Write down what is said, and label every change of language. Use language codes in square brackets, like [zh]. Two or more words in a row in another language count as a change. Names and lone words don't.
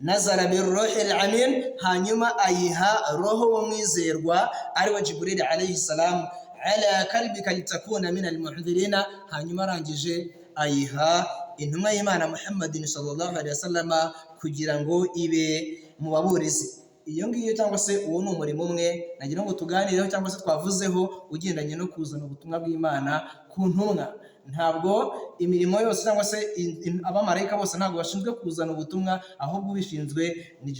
[ar] نزل به الروح الأمين, [rw] hanyuma ayiha roho w'umwizerwa ariwe Jibril [ar] عليه السلام, على قلبك لتكون من المنذرين, [rw] hanyuma arangije ayiha intumwa y'Imana Muhammadin [ar] صلى الله عليه وسلم [rw] kugira ngo ibe mu baburizi. Iyo ngiyo cyangwa se uwo ni umurimo umwe nagira ngo tuganireho cyangwa se twavuzeho ugendanye no kuzana ubutumwa bw'Imana ku ntumwa. Ntabwo imirimo yose cyangwa se abamarayika bose ntabwo bashinzwe kuzana ubutumwa, ahubwo ubishinzwe ni